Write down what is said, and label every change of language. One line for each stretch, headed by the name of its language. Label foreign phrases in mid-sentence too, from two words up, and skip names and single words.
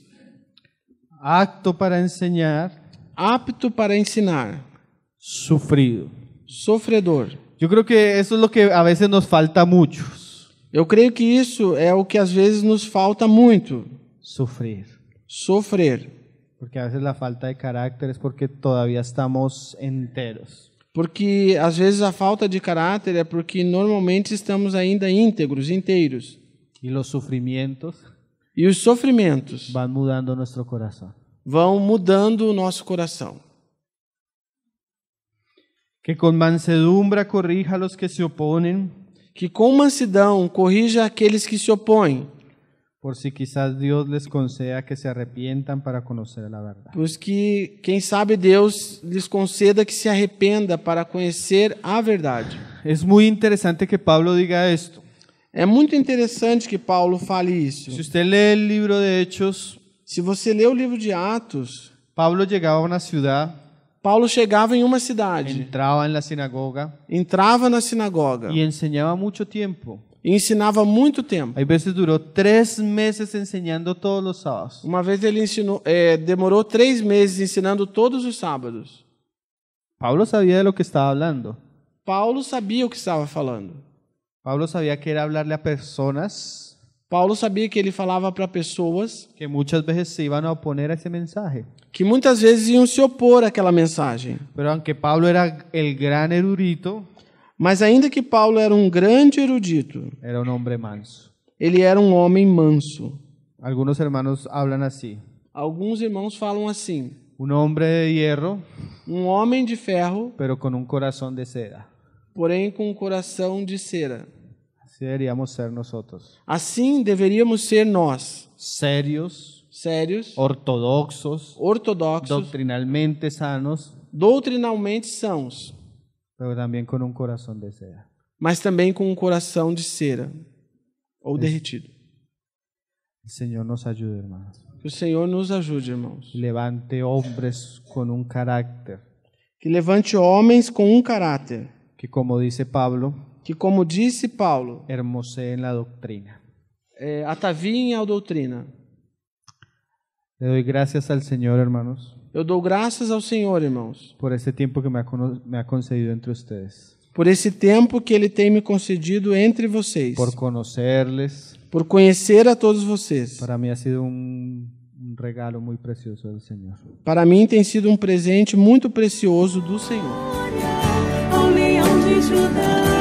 Spanish: Acto para enseñar,
Portuguese: apto para ensinar,
Spanish: sufrido.
Portuguese: sofredor.
Spanish: Yo creo que eso es lo que a veces nos falta a muchos,
Portuguese: Eu creio que isso é o que às vezes nos falta muito,
Spanish: sufrir.
Portuguese: sofrer.
Spanish: Porque a veces la falta de carácter es porque todavía estamos enteros.
Portuguese: Porque às vezes a falta de caráter é porque normalmente estamos ainda íntegros, inteiros.
Spanish: Y los sufrimientos
Portuguese: E os sofrimentos
Spanish: van mudando nuestro corazón.
Portuguese: vão mudando o nosso coração.
Spanish: Que con mansedumbre corrija a los que se oponen,
Portuguese: Que com mansidão corrija aqueles que se opõem,
Spanish: por si quizás Dios les conceda que se arrepientan para conocer la verdad.
Portuguese: pois que, quem sabe, Deus lhes conceda que se arrependa para conhecer a verdade.
Spanish: Es muy interesante que Pablo diga esto.
Portuguese: É muito interessante que Paulo fale isso.
Spanish: Si usted lee el libro de Hechos,
Portuguese: Se você lê o livro de Atos,
Spanish: Pablo llegaba a una ciudad,
Portuguese: Paulo chegava em uma cidade,
Spanish: entraba en la sinagoga
Portuguese: entrava na sinagoga
Spanish: y enseñaba mucho tiempo.
Portuguese: e ensinava muito tempo.
Spanish: Hay veces duró 3 meses enseñando todos los sábados.
Portuguese: Uma vez ele demorou 3 meses ensinando todos os sábados.
Spanish: Pablo sabía de lo que estaba hablando.
Portuguese: Paulo sabia o que estava falando.
Spanish: Pablo sabía que era hablarle a personas
Portuguese: Paulo sabia que ele falava para pessoas
Spanish: que muchas veces se iban a oponer a ese mensaje.
Portuguese: que muitas vezes iam se opor àquela mensagem.
Spanish: Pero aunque Pablo era el gran erudito,
Portuguese: Mas ainda que Paulo era um grande erudito,
Spanish: era un hombre manso.
Portuguese: ele era um homem manso.
Spanish: Algunos hermanos hablan así.
Portuguese: Alguns irmãos falam assim:
Spanish: Un hombre de hierro,
Portuguese: um homem de ferro,
Spanish: pero con un corazón de seda.
Portuguese: porém com um coração de cera.
Spanish: Así deberíamos ser nosotros.
Portuguese: Assim deveríamos ser nós,
Spanish: Serios,
Portuguese: sérios,
Spanish: ortodoxos,
Portuguese: ortodoxos,
Spanish: doctrinalmente sanos,
Portuguese: doutrinalmente sãos,
Spanish: pero también con un corazón de seda.
Portuguese: mas também com um coração de cera ou derretido.
Spanish: El Señor nos ayude, hermanos.
Portuguese: Que o Senhor nos ajude, irmãos.
Spanish: Levante hombres con un carácter
Portuguese: Que levante homens com um caráter,
Spanish: que, como dice Pablo,
Portuguese: que, como disse Paulo,
Spanish: hermoseen la doctrina.
Portuguese: ataviem a doutrina.
Spanish: Le doy gracias al Señor, hermanos,
Portuguese: Eu dou graças ao Senhor, irmãos,
Spanish: por ese tiempo que me ha concedido entre ustedes,
Portuguese: por esse tempo que Ele tem me concedido entre vocês,
Spanish: por conocerles.
Portuguese: por conhecer a todos vocês.
Spanish: Para mí ha sido un regalo muy precioso del Señor.
Portuguese: Para mim tem sido um presente muito precioso do Senhor. Ao leão de Judá.